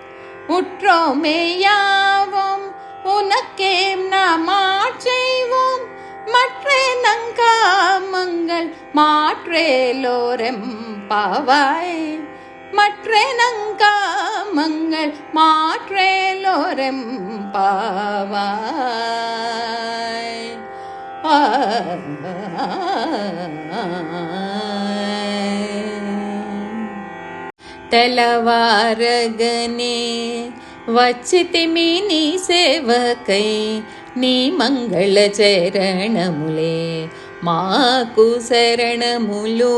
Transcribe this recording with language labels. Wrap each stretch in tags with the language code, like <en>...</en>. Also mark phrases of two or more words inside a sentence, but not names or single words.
<ta>உற்றோமேயாவோம் உனக்கே நாம் செய்வோம். மற்றே நங்காமங்கள் மாற்றேலோரெம் பாவாய். மற்றே நங்காமங்கள் மாற்றேலோரெம் பாவாய்.</ta> <te>తెలవారగనే వచ్చితిమి నీ సేవకై. నీ మంగళ చరణములే మాకు శరణములు.</te>